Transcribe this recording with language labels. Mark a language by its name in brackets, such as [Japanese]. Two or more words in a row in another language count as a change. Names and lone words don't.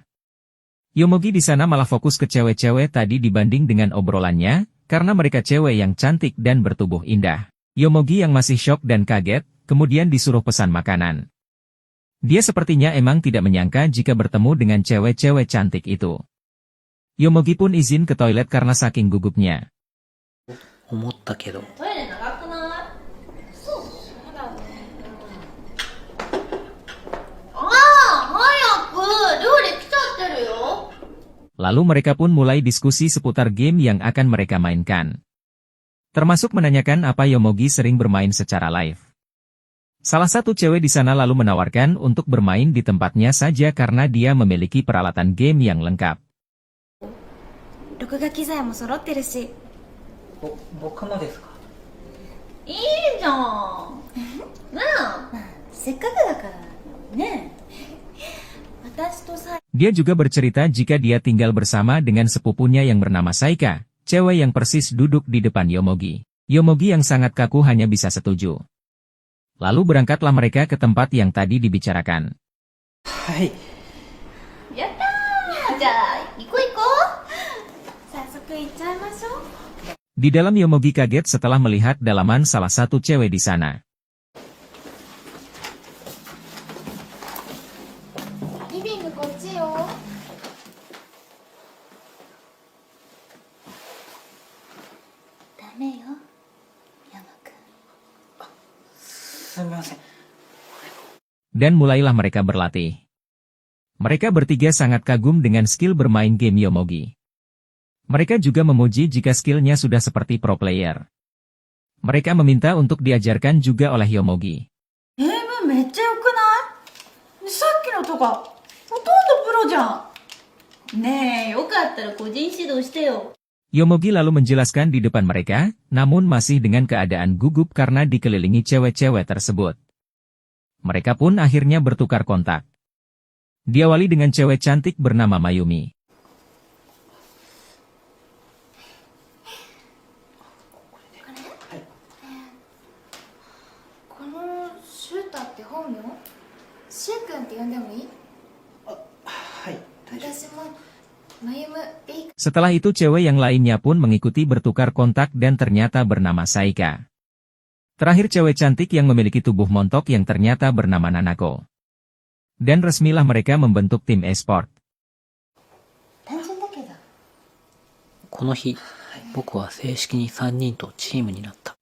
[Indonesian] Yomogi di sana malah fokus ke cewek-cewek tadi dibanding dengan obrolannya, karena mereka cewek yang cantik dan bertubuh indah. Yomogi yang masih syok dan kaget, kemudian disuruh pesan makanan. Dia sepertinya emang tidak menyangka jika bertemu dengan cewek-cewek cantik itu. Yomogi pun izin ke toilet karena saking gugupnya. [Japanese] 思ったけど。 [Indonesian] Lalu mereka pun mulai diskusi seputar game yang akan mereka mainkan. Termasuk menanyakan apa Yomogi sering bermain secara live. Salah satu cewek di sana lalu menawarkan untuk bermain di tempatnya saja karena dia memiliki peralatan game yang lengkap. [Japanese] 録画機材も揃ってるし。僕もですか？いいじゃん。ねえ。せっかくだからね。私とさ。 [Indonesian] Dia juga bercerita jika dia tinggal bersama dengan sepupunya yang bernama Saika, cewek yang persis duduk di depan Yomogi. Yomogi yang sangat kaku hanya bisa setuju. Lalu berangkatlah mereka ke tempat yang tadi dibicarakan. [Japanese] Hai. Yatta! じゃあ、行こう行こう。早速行っちゃいましょう。 [Indonesian] Di dalam Yomogi kaget setelah melihat dalaman salah satu cewek di sana. [Japanese] リビングこっちよ。ダメよ、山くん。すみません。 [Indonesian] Dan mulailah mereka berlatih. Mereka bertiga sangat kagum dengan skill bermain game Yomogi. Mereka juga memuji jika skillnya sudah seperti [English] pro player. [Indonesian] Mereka meminta untuk diajarkan juga oleh Yomogi. [Japanese] めっちゃ良くない？さっきのとか、ほとんどプロじゃん。ねえ、よかったら個人指導してよ。 [Indonesian] Yomogi lalu menjelaskan di depan mereka, namun masih dengan keadaan gugup karena dikelilingi cewek-cewek tersebut. Mereka pun akhirnya bertukar kontak. Diawali dengan cewek cantik bernama Mayumi. [Japanese] このシュータって本名？シュウ君って呼んでもいい？はい、大丈夫。私もマユムでいい？ [Indonesian] Setelah itu cewek yang lainnya pun mengikuti bertukar kontak dan ternyata bernama Saika. Terakhir cewek cantik yang memiliki tubuh montok yang ternyata bernama Nanako. Dan resmilah mereka membentuk tim e-sport. [Japanese] 単純だけど。この日、僕は正式に3人とチームになった。